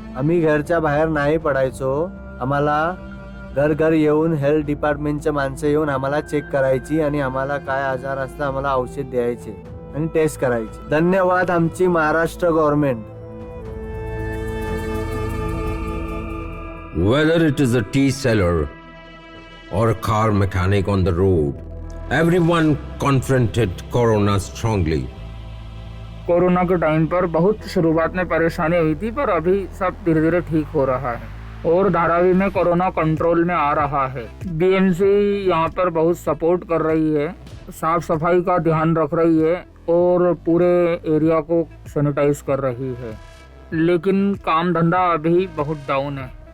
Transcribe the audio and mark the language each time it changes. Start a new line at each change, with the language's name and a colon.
Marathi: आम्ही घरच्या बाहेर नाही पडायचो. आम्हाला घर येऊन हेल्थ डिपार्टमेंटचे माणसं येऊन आम्हाला चेक करायची आणि आम्हाला काय आजार असला आम्हाला औषध द्यायचे आणि टेस्ट करायचे. धन्यवाद आमची Maharashtra government.
English: Whether it is a tea seller or a car mechanic on the road, everyone confronted Corona strongly.
Hindi: Corona के टाइम पर बहुत शुरुआत में परेशानी हुई थी, पर अभी सब धीरे धीरे ठीक हो रहा है और धारावी में कोरोना कंट्रोल में आ रहा है. BMC यहाँ पर बहुत सपोर्ट कर रही है, साफ सफाई का ध्यान रख रही है और पूरे एरिया को सैनिटाइज कर रही है, लेकिन काम धंधा अभी बहुत डाउन है.